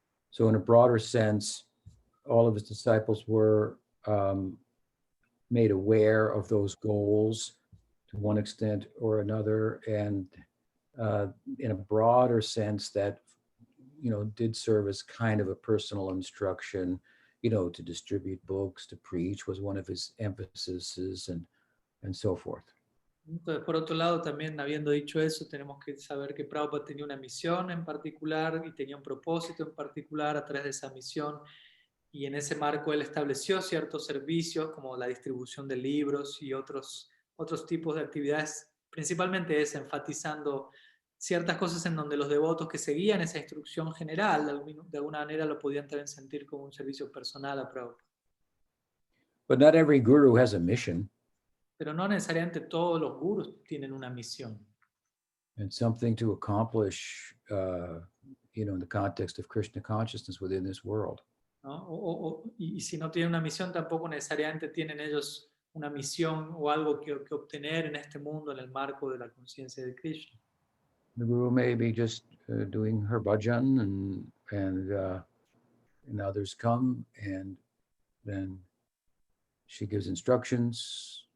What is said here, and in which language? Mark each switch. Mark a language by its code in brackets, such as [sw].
[en] So in a broader sense, all of his disciples were made aware of those goals to one extent or another. And in a broader sense that, did serve as kind of a personal instruction, to distribute books, to preach was one of his emphases and so forth. [es] Entonces, por otro lado, también habiendo dicho eso, tenemos que saber que Prabhupada tenía una misión en particular y tenía un propósito en particular a través de esa misión, y en ese marco él estableció ciertos servicios como la distribución de libros y otros tipos de actividades, principalmente enfatizando ciertas cosas en donde los devotos que seguían esa instrucción general de alguna manera lo podían también sentir como un servicio personal a Prabhupada. [en] But not every guru has a mission. [es] Pero no necesariamente todos los gurús tienen una misión. [en] And something to accomplish, in the context of Krishna consciousness within this world. [es] ¿no? Y si no tienen una misión, tampoco necesariamente tienen ellos una misión o algo que obtener en este mundo en el marco de la conciencia de Krishna. [en] The guru may be just doing her bhajan, and others come, and then she gives instructions.